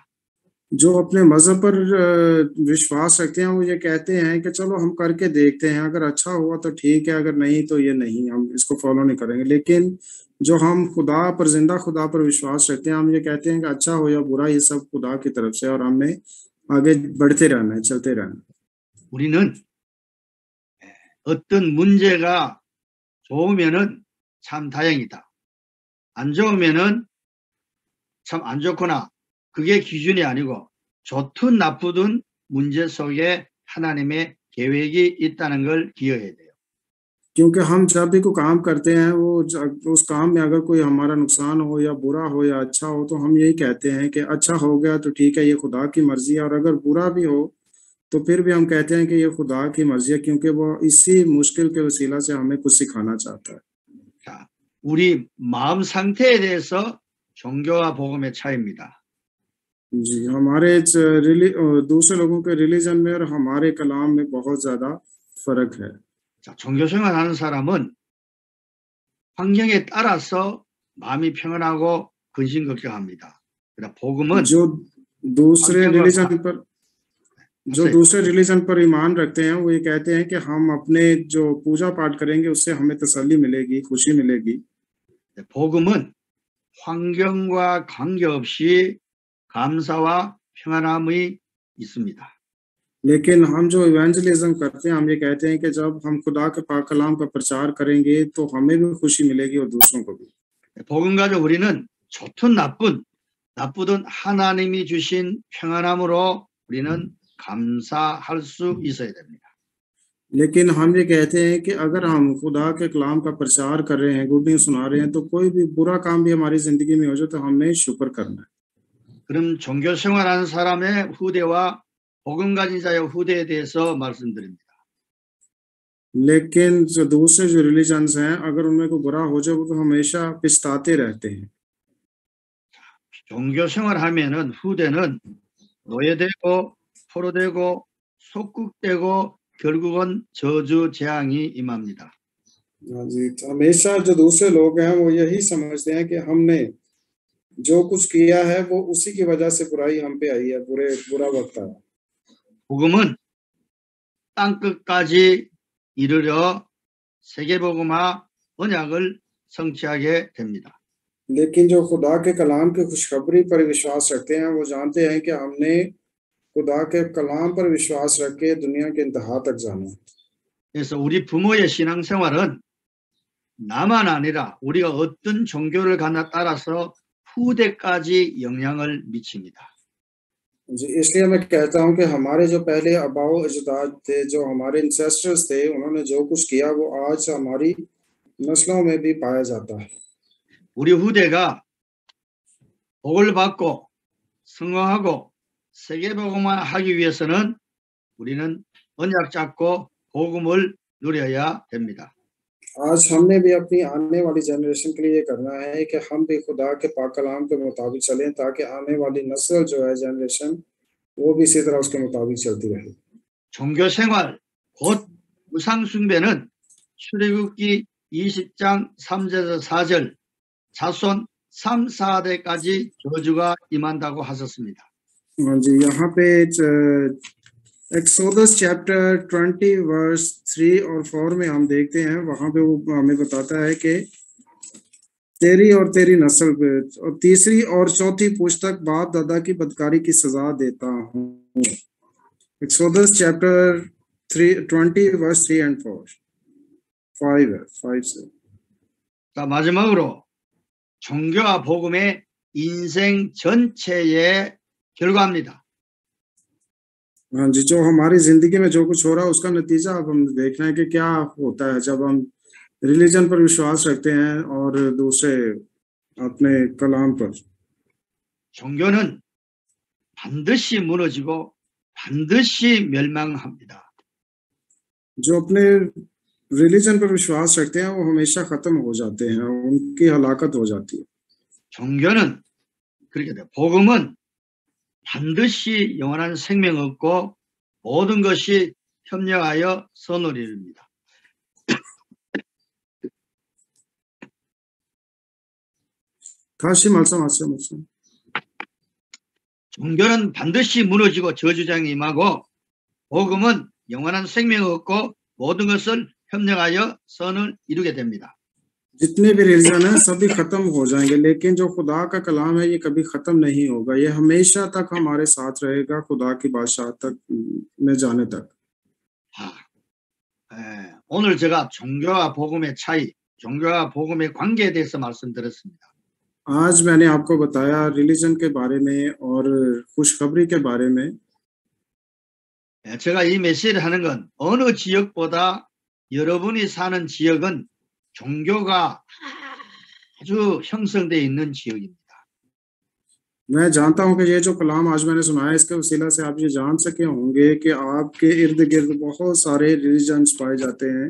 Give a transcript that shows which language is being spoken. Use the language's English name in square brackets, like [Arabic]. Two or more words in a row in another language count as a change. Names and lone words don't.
[Hindi] जो अपने मजहब पर विश्वास रखते हैं वो ये कहते हैं कि चलो हम करके देखते हैं, अगर अच्छा हुआ तो ठीक है, अगर नहीं तो ये नहीं, हम इसको फॉलो नहीं करेंगे। लेकिन जो हम खुदा पर, जिंदा खुदा पर विश्वास रखते हैं, हम ये कहते हैं कि अच्छा हो या बुरा ये सब खुदा की तरफ से और हमने आगे बढ़ते रहना है, चलते रहना है। [Korean] 우리는 어떤 문제가 좋으면은 참 다행이다, 안 좋으면은 참 안 좋구나, 그게 기준이 아니고 좋든 나쁘든 문제 속에 하나님의 계획이 있다는 걸 기억해야 돼요. [Hindi] क्योंकि हम जब भी कोई काम करते हैं वो उस काम में अगर कोई हमारा नुकसान हो या बुरा हो या अच्छा हो तो हम यही कहते हैं कि अच्छा हो गया तो ठीक है, ये खुदा की मर्जी है, और अगर बुरा भी हो तो फिर भी हम कहते हैं कि ये खुदा की मर्जी है, क्योंकि वो इसी मुश्किल के वसीला से हमें कुछ सिखाना चाहता है। [Korean] 자, 우리 마음 상태에 대해서 종교와 복음의 차이입니다. [Hindi] जी, हमारे दूसरे लोगों के रिलीजन में और हमारे कलाम में बहुत ज्यादा फर्क है। [Korean] 자, 종교 생활하는 사람은 환경에 따라서 마음이 평안하고 근심걱정합니다. 그러나 복음은 [Hindi] जो दूसरे [Korean] 환경과 [Hindi] रिलीजन पर ईमान रखते हैं वो ये कहते हैं कि हम अपने जो पूजा पाठ करेंगे उससे हमें तसल्ली मिलेगी, खुशी मिलेगी। [Korean] 복음은 환경과 관계없이 감사와 평안함이 있습니다. [Hindi] लेकिन हम जो इवेंजलिज्म करते हैं हम ये कहते हैं कि जब हम खुदा के पाक कलाम का प्रचार करेंगे तो हमें भी खुशी मिलेगी और दूसरों को भी। [Korean] 복음 가지고 우리는 좋든 나쁘든 하나님이 주신 평안함으로 우리는 감사할 수 있어야 됩니다. [Hindi] लेकिन हम ये कहते हैं कि अगर हम खुदा के कलाम का प्रचार कर रहे हैं, [English] good news [Hindi] सुना रहे हैं, तो कोई भी बुरा काम भी हमारी जिंदगी में हो जाए तो हमने शुक्र करना है। [Korean] 그럼 종교 생활하는 사람의 후대와 복음 가진 자의 후대에 대해서 말씀드립니다. [Hindi] लेकिन जो दूसरे जो रिलीजन्स हैं अगर उनमें कोई बुरा हो जाए वो तो हमेशा पछताते रहते हैं। [Korean] 종교 생활하면은 후대는 노예되고 포로되고 속국되고 결국은 저주 재앙이 임합니다. [Hindi] हाँ जी, हमेशा जो दूसरे लोग हैं वो यही समझते हैं कि हमने जो कुछ किया है वो उसी की वजह से बुराई हम पे आई है, बुरा वक्त आया। [Korean] 복음은 땅끝까지 이르러 세계복음화 언약을 성취하게 됩니다. [Hindi] लेकिन जो खुदा के कलाम की खुशखबरी पर विश्वास रखते हैं वो जानते हैं कि हमने खुदा के कलाम पर विश्वास रख के दुनिया के इंतहा तक जाना है। [Korean] 그래서 우리 부모의 신앙생활은 나만 아니라 우리가 어떤 종교를 가나 따라서 후대까지 영향을 미칩니다. [Hindi] जी, इसलिए मैं कहता हूं कि हमारे जो पहले आबाओ अजदाद थे, जो हमारे इंसेस्टर्स थे, उन्होंने जो कुछ किया वो आज हमारी नस्लों में भी पाया जाता है। [Korean] 우리 후대가 복을 받고 성공하고 세계복음화 하기 위해서는 우리는 언약 잡고 복음을 누려야 됩니다. [Hindi] आज हमने भी अपनी आने वाली जनरेशन के लिए ये करना है कि हम भी खुदा के पाक कलाम के मुताबिक चलें ताकि आने वाली नस्ल जो है जनरेशन वो भी इसी तरह उसके मुताबिक चलती रहे। [Korean] 종교 생활 곧 우상 숭배는 출애굽기 20장 3절에서 4절 자손 3, 4대까지 저주가 임한다고 하셨습니다. [Hindi] हाँ जी, यहाँ पे [English] Exodus chapter 20 verse 3 [Hindi] और 4 में हम देखते हैं, वहां पे वो हमें बताता है कि तेरी और तेरी नस्ल पे और तीसरी और चौथी पुश्त तक बाप दादा की बदकारी की सजा देता हूँ। [English] Exodus chapter 20 verse 3 and 4 5 से। [Korean] 자, 마지막으로 종교와 복음의 인생 전체의 결과입니다. [Hindi] हाँ जी, जो हमारी जिंदगी में जो कुछ हो रहा है उसका नतीजा अब हम देखना है कि क्या होता है जब हम रिलीजन पर विश्वास रखते हैं और दूसरे अपने कलाम पर। [Korean] 종교는 반드시 무너지고 반드시 멸망합니다. [Hindi] जो अपने रिलीजन पर विश्वास रखते हैं वो हमेशा खत्म हो जाते हैं, उनकी हलाकत हो जाती है। [Korean] 종교는 그렇게 돼. 복음은 반드시 영원한 생명 얻고 모든 것이 협력하여 선을 이룹니다. 다시 말씀하세요. 종교는 반드시 무너지고 저주장이 임하고 복음은 영원한 생명 얻고 모든 것을 협력하여 선을 이루게 됩니다. [Hindi] जितने भी रिलीजन हैं सभी खत्म हो जाएंगे, लेकिन जो खुदा का कलाम है ये कभी खत्म नहीं होगा, ये हमेशा तक हमारे साथ रहेगा खुदा की बादशाह तक में जाने तक। [Korean] 오늘 제가 종교와 복음의 차이, 종교와 복음의 관계에 대해서 말씀드렸습니다. [Hindi] आज मैंने आपको बताया रिलीजन के बारे में और खुशखबरी के बारे में। [Korean] 제가 이 메시지를 하는 건 어느 지역보다 여러분이 사는 지역은 종교가 아주 형성되어 있는 지역입니다. [Hindi] मैं जानता हूं कि ये जो कलाम आज मैंने सुनाया इसके वसीला से आप ये जान सके होंगे कि आपके इर्द गिर्द बहुत सारे रिलीजन्स पाए जाते हैं।